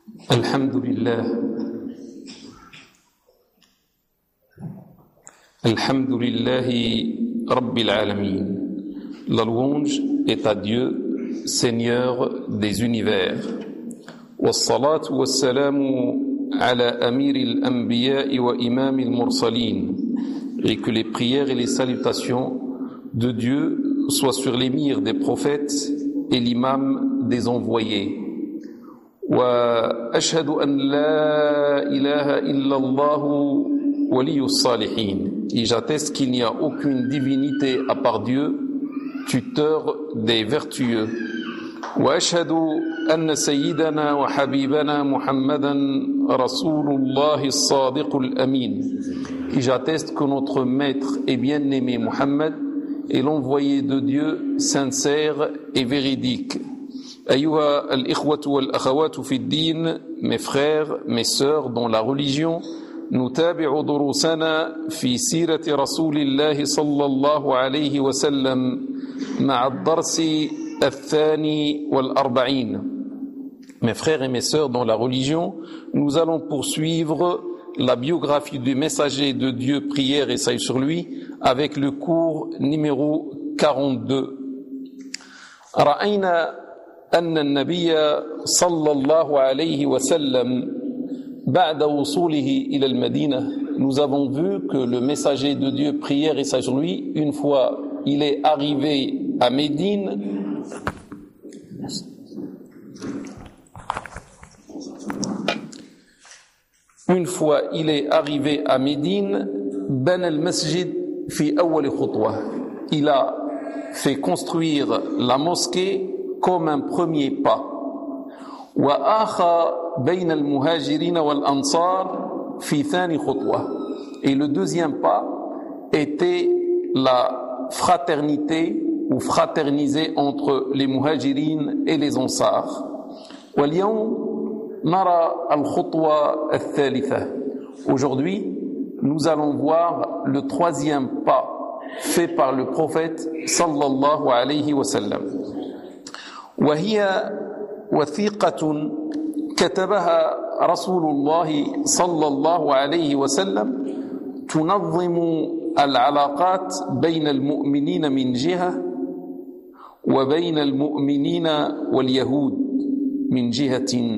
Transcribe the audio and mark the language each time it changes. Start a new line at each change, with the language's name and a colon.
Arabic: الحمد لله، الحمد لله رب العالمين.
French: La louange est à Dieu, Seigneur des univers.
Arabic: والصلاة والسلام على أمير الأنبياء وإمام المرسلين.
French: Et que les prières et les salutations de Dieu soient sur l'émir des prophètes et l'imam des envoyés.
Arabic: وأشهد أن لا إله إلا الله ولي الصالحين.
French: Et j'atteste qu'il n'y a aucune divinité à part Dieu, tuteur des vertueux.
Arabic: وأشهد أن سيدنا وحبيبنا محمدا رسول الله الصادق الأمين.
French: Et j'atteste que notre maître et bien-aimé Mohammed est l'envoyé de Dieu sincère et véridique.
Arabic: أيها الإخوة والأخوات في الدين,
French: mes frères, mes sœurs dans la religion,
Arabic: نتابع دروسنا في سيرة رسول الله صلى الله عليه وسلم مع الدرس الثاني والأربعين.
French: Mes frères et mes sœurs dans la religion, nous allons poursuivre la biographie du messager de Dieu, prière et salut sur lui, avec le cours numéro 42.
Arabic: رأينا أن النبي صلى الله عليه وسلم بعد وصوله إلى المدينة.
French: Nous avons vu que le messager de Dieu, prière et salut sur lui, une fois il est arrivé à Médine, une fois il est arrivé à Médine,
Arabic: ben al masjid fi awwal khutwa.
French: Il a fait construire la mosquée comme un premier pas.
Arabic: Wa akha bayna al muhajirin wal ansar fi thani khutwa.
French: Et le deuxième pas était la fraternité ou fraterniser entre les muhajirin et les ansar.
Arabic: Wa al yawm نرى الخطوة الثالثة.
French: Aujourd'hui, nous allons voir le troisième pas fait par le prophète
Arabic: صلى الله عليه وسلم. وهي وثيقة كتبها رسول الله صلى الله عليه وسلم تنظم العلاقات بين المؤمنين من جهة وبين المؤمنين واليهود من جهة.